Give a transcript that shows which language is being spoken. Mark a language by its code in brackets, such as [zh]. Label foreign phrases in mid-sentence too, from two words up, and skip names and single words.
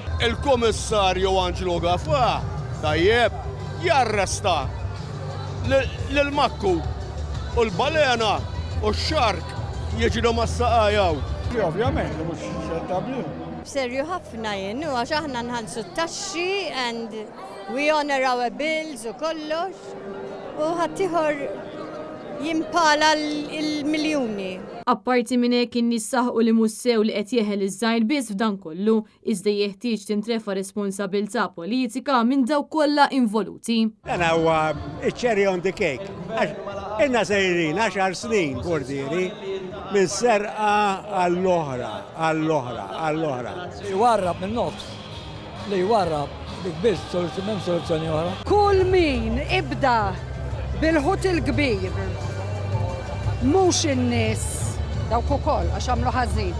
[mt] Il-Kummissarju Angelo Gaffa tajjeb jarresta lil-Makku u l-balena u x-xark jiġu mas-saqajjaw. Ovvjament mhux ċettabli. Serju ħafna jennu għax aħna nħallsu t-taxxi [en] and we honor our bills [mt] u kollox u ħaddieħor jimpala l-miljuni. Apparti minn hekk in-nies saħqu li mhux sew li qed jeħel iż-żgħir biss f'dan kollu, iżda jeħtieġ tintrefa' responsabilità politika minn dawk kollha involuti. Dan huwa [en] cherry on the cake. [mt] Inna sejrin 10 snin bordieri minn serqa għall-oħra, għall-oħra. Li jwarrab min-nofs, li jwarrab dik biss soluzzjoni oħra. Kull min ibda bil-ħut il-kbir, mhux in-nies dawk ukoll għax għamlu ħażin.